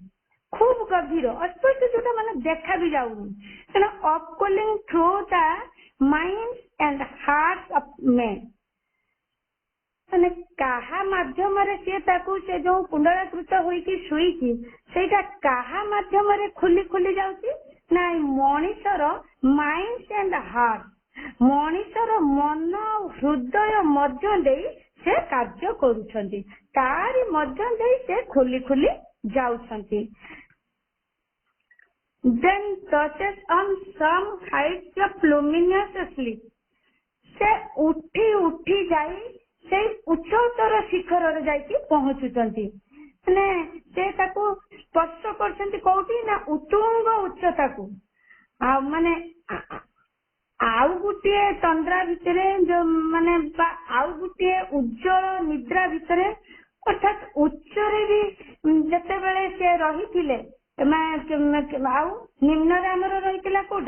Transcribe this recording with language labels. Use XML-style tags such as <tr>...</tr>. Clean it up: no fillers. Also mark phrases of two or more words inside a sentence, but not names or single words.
<or>ଖୁବ ଗଭୀର ଅସ୍ପଷ୍ଟ, ଯୋଉଟା ମାନେ ଦେଖା ବି ଯାଉନି, କାରଣ</or> <en>upcoiling through the mind and heart of men,</en> <or>ମାନେ କାହା ମାଧ୍ୟମରେ ସିଏ ତାକୁ ସେ ଯୋଉ କୁଣ୍ଡଳାକୃତ ହୋଇକି ଶୋଇଛି ସେଇଟା କାହା ମାଧ୍ୟମରେ ଖୋଲି ଖୋଲି ଯାଉଛି? ନାଇଁ, ମଣିଷର</or> <en>mind and heart,</en> <or>ମଣିଷର ମନ ହୃଦୟ ମଧ୍ୟ ଦେଇ ସେ କାର୍ଯ୍ୟ କରୁଛନ୍ତି, ତାରି ମଧ୍ୟ ଦେଇ ସେ ଖୋଲି ଖୋଲି ଯାଉଛନ୍ତି।</or> <en>Then touches on some heights of luminous sleep,</en> <or>ସେ ଉଠି ଉଠି ଯାଇ ସେଇ ଉଚ୍ଚତର ଶିଖରରେ ଯାଇକି ପହଞ୍ଚୁଛନ୍ତି। ମାନେ ସେ ତାକୁ ସ୍ପର୍ଶ କରୁଛନ୍ତି କୋଉଠି ନା ଉତ୍ତୁଙ୍ଗ ଉଚ୍ଚତାକୁ। ଆଉ ମାନେ ଆଉ ଗୋଟିଏ ତନ୍ଦ୍ରା ଭିତରେ ମାନେ ଆଉ ଗୋଟିଏ ଉଜ୍ଜଳ ନିଦ୍ରା ଭିତରେ, ଅର୍ଥାତ୍ ଉଚ୍ଚରେ ବି ଯେତେବେଳେ ସେ ରହିଥିଲେ ଆଉ ନିମ୍ନରେ ଆମର ରହିଥିଲା କୋଉଟା?</or>